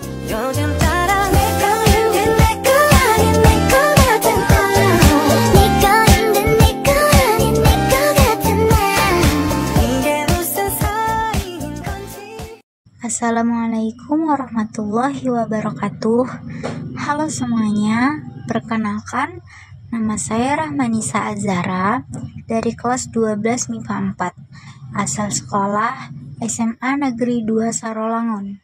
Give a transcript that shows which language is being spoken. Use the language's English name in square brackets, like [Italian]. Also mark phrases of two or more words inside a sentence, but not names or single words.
[Korean] 요즘 따라 내 거인데 내 거 아닌 내 거 같은 나 네 거인데 내 거 아닌 내 거 같은 나 이게 무슨 사이인 건지. [Arabic] السلام عليكم ورحمة الله وبركاته. [Indonesian] Halo semuanya, perkenalkan nama saya Rahmanisa Azhara dari kelas 12 MIPA 4, asal sekolah SMA Negeri 2 Sarolangun.